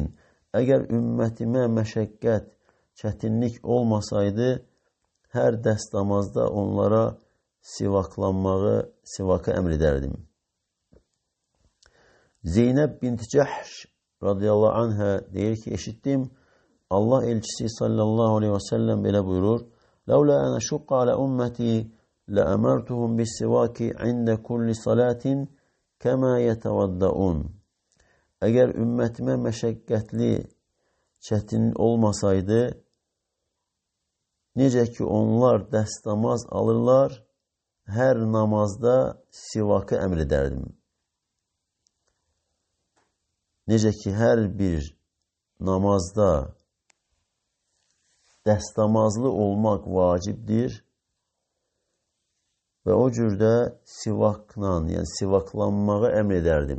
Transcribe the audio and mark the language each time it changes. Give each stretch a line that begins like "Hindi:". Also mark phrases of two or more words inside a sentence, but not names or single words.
Azerbaijani: Əgər ümmətimə məşəqqət, çətinlik olmasaydı, hər dəstəmazda onlara sivakı əmr edərdim. Zeynəb bint Cəhş
Arabic: رضي الله عنها
Azerbaijani: deyir ki, eşitdim, Allah elçisi
Arabic: صلى الله عليه وسلم
Azerbaijani: belə buyurur.
Arabic: لولا أن أشق على أمتي لأمرتهم بالسواك عند كل صلاة كما يتوضؤون.
Azerbaijani: Əgər ümmətimə məşəqqətli, çətin olmasaydı, necə ki onlar dəstəmaz alırlar, hər namazda sivakı əmr edərdim. Necə ki hər bir namazda dəstəmazlı olmaq vacibdir və o cürdə sivakla, yəni sivaklanmağı əmr edərdim.